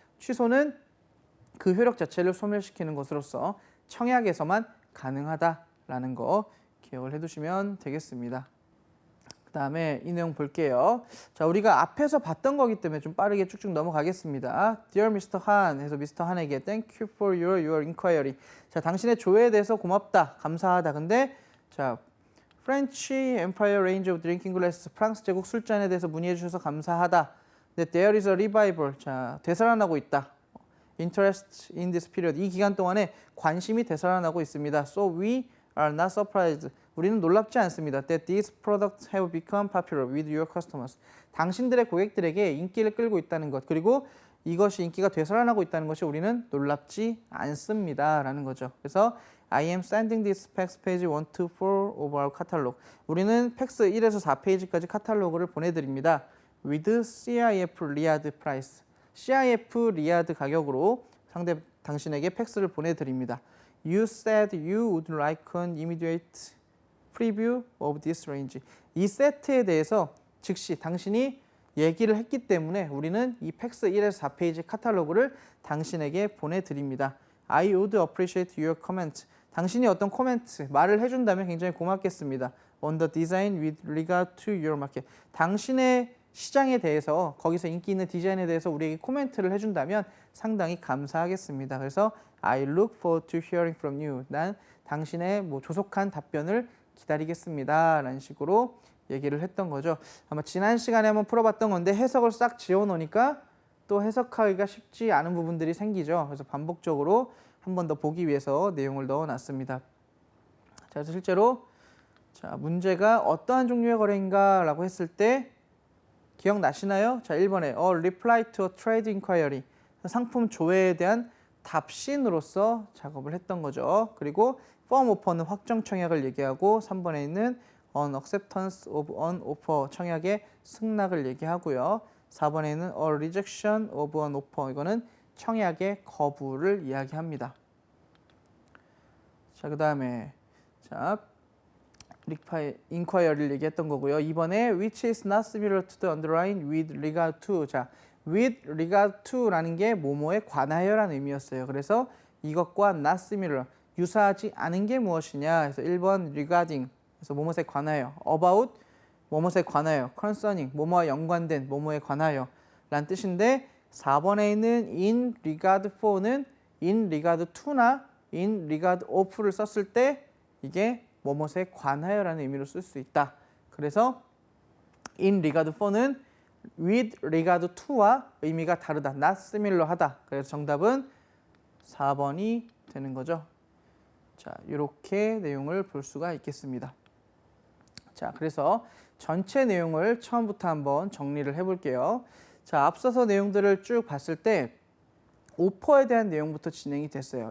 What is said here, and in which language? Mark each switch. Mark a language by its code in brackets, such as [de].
[ko] 취소는 그 효력 자체를 소멸시키는 것으로서 청약에서만 가능하다라는 거 기억을 해두시면 되겠습니다. 그 다음에 이 내용 볼게요. 자, 우리가 앞에서 봤던 거기 때문에 좀 빠르게 쭉쭉 넘어가겠습니다. [en] Dear Mr. Han [ko] 해서 [en] Mr. Han에게 Thank you for your inquiry. [ko] 자, 당신의 조회에 대해서 고맙다, 감사하다. 근데 자, French Empire Range of Drinking Glasses, 프랑스 제국 술잔에 대해서 문의해 주셔서 감사하다. 근데 [en] There is a revival. [ko] 자, 되살아나고 있다. [en] Interest in this period. [ko] 이 기간 동안에 관심이 되살아나고 있습니다. [en] So we are not surprised. [ko] 우리는 놀랍지 않습니다. [en] That these products have become popular with your customers. [ko] 당신들의 고객들에게 인기를 끌고 있다는 것, 그리고 이것이 인기가 되살아나고 있다는 것이 우리는 놀랍지 않습니다. 라는 거죠. 그래서 [en] I am sending this fax page 1 to 4 of our catalog. [ko] 우리는 팩스 1에서 4페이지까지 카탈로그를 보내드립니다. [en] With CIF 리아드 price. [ko] CIF 리아드 가격으로 당신에게 팩스를 보내드립니다. [en] You said you would like an immediate preview of this range. [ko] 이 세트에 대해서 즉시 당신이 얘기를 했기 때문에 우리는 이 팩스 1에서 4페이지 카탈로그를 당신에게 보내드립니다. [en] I would appreciate your comment. [ko] 당신이 어떤 코멘트, 말을 해준다면 굉장히 고맙겠습니다. [en] On the design with regard to your market. [ko] 당신의 시장에 대해서, 거기서 인기 있는 디자인에 대해서 우리에게 코멘트를 해준다면 상당히 감사하겠습니다. 그래서 [en] I look forward to hearing from you. [ko] 난 당신의 조속한 답변을 기다리겠습니다. 라는 식으로 얘기를 했던 거죠. 아마 지난 시간에 한번 풀어봤던 건데 해석을 싹 지워놓으니까 또 해석하기가 쉽지 않은 부분들이 생기죠. 그래서 반복적으로 한 번 더 보기 위해서 내용을 넣어놨습니다. 자, 그래서 실제로 자, 문제가 어떠한 종류의 거래인가 라고 했을 때 기억나시나요? 자, 1번에 [en] A reply to a trade inquiry. [ko] 상품 조회에 대한 답신으로서 작업을 했던 거죠. 그리고 firm offer는 확정 청약을 얘기하고 3번에 있는 [en] on acceptance of an offer [ko] 청약의 승낙을 얘기하고요. 4번에 있는 [en] a rejection of an offer [ko] 이거는 청약의 거부를 이야기합니다. 자, 그 다음에 자 inquiry를 얘기했던 거고요. 이번에 [en] which is not similar to the underlying with regard to. [ko] 자, with regard to라는 게 뭐뭐에 관하여라는 의미였어요. 그래서 이것과 not similar 유사하지 않은 게 무엇이냐. 그래서 1번 regarding 그래서 뭐뭐에 관하여, about 뭐뭐에 관하여, concerning 뭐뭐와 연관된 뭐뭐에 관하여 라는 뜻인데 4번에 있는 in regard for는 in regard to나 in regard of를 썼을 때 이게 뭐뭐에 관하여라는 의미로 쓸 수 있다. 그래서 in regard for는 with regard to와 의미가 다르다. [en] not similar [ko] 하다. 그래서 정답은 4번이 되는 거죠. 자, 이렇게 내용을 볼 수가 있겠습니다. 자, 그래서 전체 내용을 처음부터 한번 정리를 해볼게요. 자, 앞서서 내용들을 쭉 봤을 때 오퍼에 대한 내용부터 진행이 됐어요.